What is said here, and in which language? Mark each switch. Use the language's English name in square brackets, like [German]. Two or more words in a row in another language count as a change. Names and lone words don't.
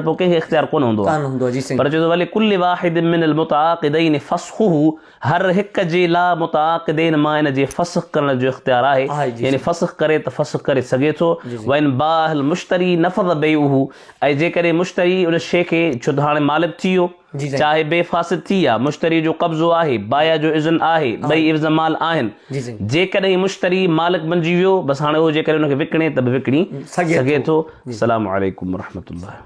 [Sindhi] पोइ कंहिंखे इख़्तियार कोन हूंदो आहे पर चए थो भले [Arabic] كل واحد من المتعاقدين فسخه [Sindhi] हर हिक जे ला मुतआक़िदैन मां इन जे फ़स्ख़ करण जो इख़्तियार आहे यानी फ़स्ख़ करे त फ़स्ख़ करे सघे थो [Arabic] وإن باعه المشتري نفذ بيعه [Sindhi] ऐं जेकॾहिं मुश्तरी उन शइ खे छो त हाणे मालिक थी वियो चाहे बेफ़ासिद थी आहे मुश्तरी जो क़ब्ज़ो आहे बाया जो इज़्न आहे ॿई इव्ज़ माल आहिनि जेकॾहिं मुश्तरी मालिक बणिजी वियो बसि हाणे उहो जेकॾहिं उनखे विकिणे त बि विकिणी सघे थो। [Arabic] السلام عليكم ورحمة الله.